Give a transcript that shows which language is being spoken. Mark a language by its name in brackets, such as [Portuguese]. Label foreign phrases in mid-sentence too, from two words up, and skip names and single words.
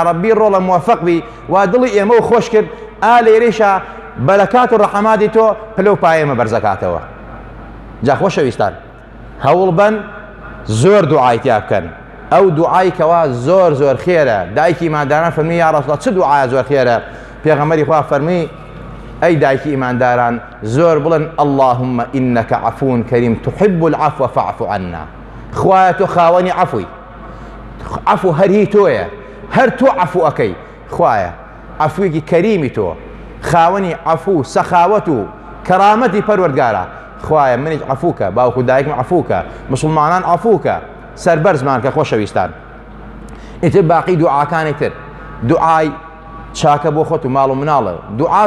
[Central Kurdish] ڕەبی ڕۆڵە موفق بی وا دڵی ئێمە و خۆش کرد ئا لێرەیشە بەرەکات و ڕەحەماتی تۆ پلە و پایێمە بەرزەکاتەوە جا خۆشەویستان هەوڵ بن زۆر دوعای تیا بکەن ئەو دوعای کەوا زۆر زۆر خێرە دایکی ئیمانداران فەرمی یا ڕەسوڵ چ دوعایە زۆر خێرە پێغەمبەری خوا فەرمی ئەی دایکی ئیمانداران زۆر بڵن [Arabic] اللهم إنك عفو كريم تحب العفو فاعف عنا [Central Kurdish] خوایە تۆ خاوەنی عەفوی عەفو هەر هی تۆیە هەر تۆ عەفو ئەکەی خوایە عەفویەکی کەریمی تۆ خاوەنی عەفو سەخاوەت و کەرامەتی پەروەردگارە خوایە منیش عەفوکە باوکو دایکم عەفوکە مسلمانان عەفوکە سەربەرزمان کە خۆشەویستان ئیتر باقی دوعاکانی تر دوعای چاکە بۆ خۆت و ماڵ و مناڵە دوعا